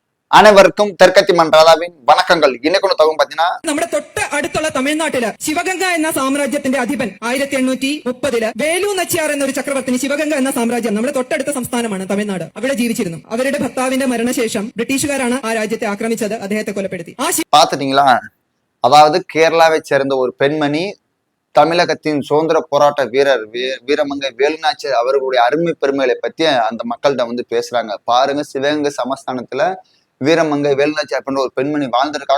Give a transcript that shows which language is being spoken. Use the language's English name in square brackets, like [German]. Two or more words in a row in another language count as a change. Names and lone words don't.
[Tamil] அனைவருக்கும் தெற்கத்தி மன்றாதாவின் வணக்கங்கள். இன்னைக்கு தகவல் பாத்தீங்கன்னா [Malayalam] നമ്മുടെ തൊട്ട് അടുത്തുള്ള തമിഴ്നാട്ടില് ശിവഗംഗ എന്ന സാമ്രാജ്യത്തിന്റെ അധിപൻ 1830 വേലു നച്ചിയാർ എന്നൊരു ചക്രവർത്തിന് ശിവഗംഗ എന്ന സാമ്രാജ്യം നമ്മുടെ തൊട്ടടുത്ത സംസ്ഥാനമാണ് തമിഴ്നാട്. അവിടെ ജീവിച്ചിരുന്നു. അവരുടെ ഭർത്താവിന്റെ മരണശേഷം ബ്രിട്ടീഷുകാരാണ് ആ രാജ്യത്തെ ആക്രമിച്ചത്, അദ്ദേഹത്തെ കൊലപ്പെടുത്തി. [Tamil] பாத்துட்டீங்களா? அதாவது கேரளாவை சேர்ந்த ஒரு பெண்மணி தமிழகத்தின் சுதந்திர போராட்ட வீரர் வீரமங்கை வேலுநாச்சியார் அவர்களுடைய அருமை பெருமைகளை பத்தி அந்த மக்கள்கிட்ட பேசுறாங்க. பாருங்க, சிவகங்கை சமஸ்தானத்துல வீரமங்கை வேலுநாச்சியார் அப்படின்ற ஒரு பெண்மணி வாழ்ந்திருக்காங்க.